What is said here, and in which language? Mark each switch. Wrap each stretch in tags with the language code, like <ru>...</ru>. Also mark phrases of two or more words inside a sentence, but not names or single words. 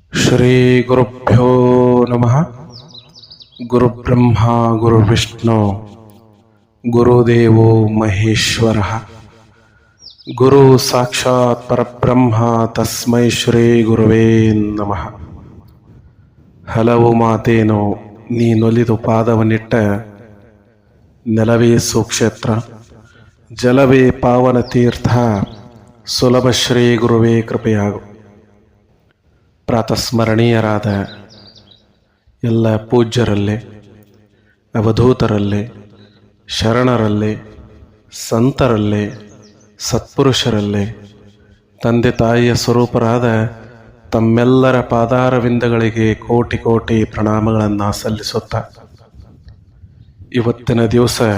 <sa>ಶ್ರೀ ಗುರುಭ್ಯೋ ನಮಃ. ಗುರುಬ್ರಹ್ಮ ಗುರುವಿಷ್ಣು ಗುರುದೇವೋ ಮಹೇಶ್ವರ. ಗುರು ಸಾಕ್ಷಾತ್ ಪರಬ್ರಹ್ಮ ತಸ್ಮೈ ಶ್ರೀ ಗುರುವೇ ನಮಃ.</sa> <kn>ಹಲವು ಮಾತೇನೋ ನೀನೊಲಿದು ಪಾದವನ್ನಿಟ್ಟ ನೆಲವೇ ಸುಕ್ಷೇತ್ರ, ಜಲವೇ ಪಾವನ ತೀರ್ಥ, ಸುಲಭ ಶ್ರೀ ಗುರುವೇ ಕೃಪೆಯಾಗು. ಪ್ರಾತಸ್ಮರಣೀಯರಾದ ಎಲ್ಲ ಪೂಜ್ಯರಲ್ಲೇ, ಅವಧೂತರಲ್ಲೇ, ಶರಣರಲ್ಲೇ, ಸಂತರಲ್ಲೇ, ಸತ್ಪುರುಷರಲ್ಲೇ, ತಂದೆ ತಾಯಿಯ ಸ್ವರೂಪರಾದ ತಮ್ಮೆಲ್ಲರ ಪಾದಾರವಿಂದಗಳಿಗೆ ಕೋಟಿ ಕೋಟಿ ಪ್ರಣಾಮಗಳನ್ನು ಸಲ್ಲಿಸುತ್ತಾ, ಇವತ್ತಿನ ದಿವಸ</kn>